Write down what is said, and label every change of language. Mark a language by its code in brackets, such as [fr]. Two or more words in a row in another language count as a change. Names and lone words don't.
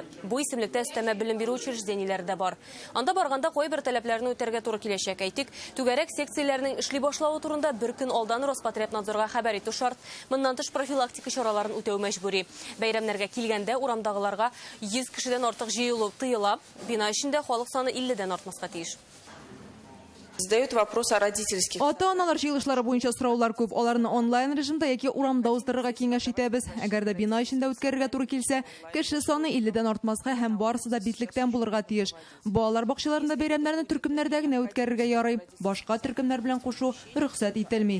[tt] Бу исемлектә өстәмә белем бирү учреждениеләре дә бар. Анда барганда кайбер таләпләрне үтәргә туры киләчәк. Әйтик, түгәрәк секцияләрнең эшли башлавы турында бер көн алдан Роспотребнадзорга хәбәр итү шарт. Моннан тыш профилактика чараларын үтәү мәҗбүри. Бәйрәмнәргә килгәндә урамдагыларга 100 кешедән артык җыелу тыела. Бина эчендә халык саны 50-дән артмаска тиеш. [ru] Задают вопрос о родительских. [tt] Ата-аналар җыелышлары буенча сораулар күп. Аларны онлайн режимда яки урамда уздырырга киңәш итәбез. Әгәр дә бина эчендә үткәрергә туры килсә, кеше саны 50-дән артмаска һәм барысы да битлектән булырга тиеш. Балалар бакчаларында бәйрәмнәрне төркемнәрдә генә үткәрергә ярый. Башка төркемнәр белән кушу рөхсәт ителми.